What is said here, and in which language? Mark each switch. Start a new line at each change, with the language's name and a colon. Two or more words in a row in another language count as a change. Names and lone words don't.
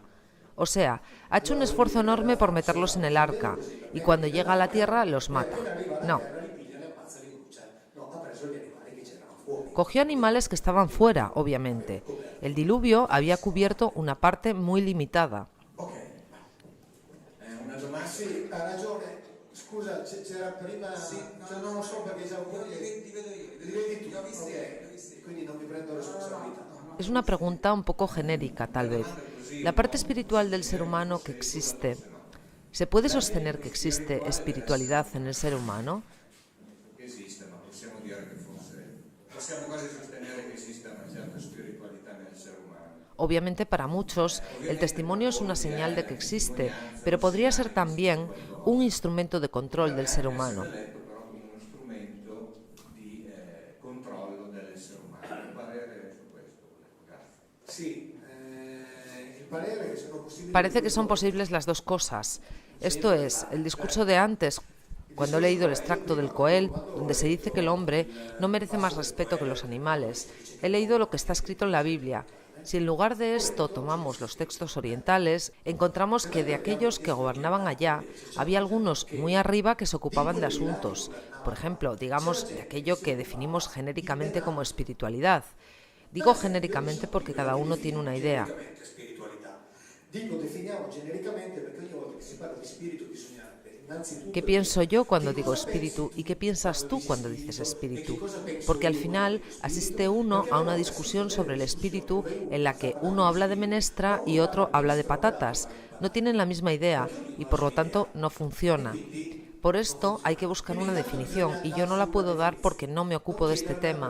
Spanish: O sea, ha hecho un esfuerzo enorme por meterlos en el arca, y cuando llega a la tierra los mata. No. Cogió animales que estaban fuera, obviamente. El diluvio había cubierto una parte muy limitada.
Italian: Ok, una domanda. Sì, ha ragione. Scusa, c'era prima... Sì, cioè, non lo so perché siamo li vedo io, Li vedi tu? li ho visti Ok. io, li ho visti io. Quindi non mi prendo responsabilità.
Spanish: Es una pregunta un poco genérica, tal vez. La parte espiritual del ser humano que existe, ¿se puede sostener que existe espiritualidad en el ser humano?
Italian: Esiste, ma possiamo dire che forse possiamo quasi sostenere che esista una certa spiritualità nel essere umano.
Spanish: Obviamente para muchos el testimonio es una señal de que existe, pero podría ser también un instrumento de control del ser humano.
Italian: Letto però come uno strumento di controllo dell'essere umano. Un parere su questo, grazie. Sì, il parere è che sono possibili...
Spanish: Parece que son posibles las dos cosas. Esto es, el discurso de antes, cuando he leído el extracto del Coel, donde se dice que el hombre no merece más respeto que los animales. He leído lo que está escrito en la Biblia. Si en lugar de esto tomamos los textos orientales, encontramos que de aquellos que gobernaban allá, había algunos muy arriba que se ocupaban de asuntos. Por ejemplo, digamos, de aquello que definimos genéricamente como espiritualidad. Digo genéricamente porque cada uno tiene una idea.
Italian: Dico definiamo genericamente perché ogni volta che si parla di spirito bisogna innanzitutto...
Spanish: ¿Qué pienso yo cuando digo espíritu y qué piensas tú cuando dices espíritu? Porque al final asiste uno a una discusión sobre el espíritu en la que uno habla de menestra y otro habla de patatas. No tienen la misma idea y por lo tanto no funciona. Por esto hay que buscar una definición y yo no la puedo dar porque no me ocupo de este tema.